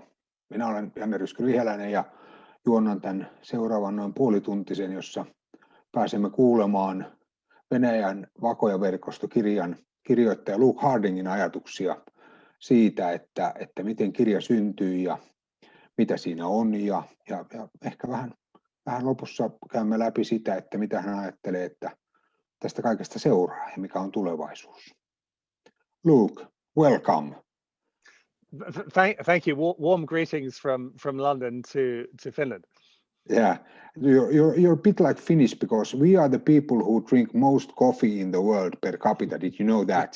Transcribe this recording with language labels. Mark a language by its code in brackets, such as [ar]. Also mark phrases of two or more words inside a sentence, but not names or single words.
[fi] Minä olen Janne Riiheläinen ja juonnan tämän seuraavan noin puolituntisen, jossa pääsemme kuulemaan Venäjän vakoojaverkosto kirjan kirjoittaja Luke Hardingin ajatuksia siitä, että miten kirja syntyy ja mitä siinä on. Ja ehkä vähän lopussa käymme läpi sitä, että mitä hän ajattelee, että tästä kaikesta seuraa ja mikä on tulevaisuus. [en] Luke, welcome. Thank you. Warm greetings from London to Finland. Yeah, you're a bit like Finnish because we are the people who drink most coffee in the world per capita. Did you know that?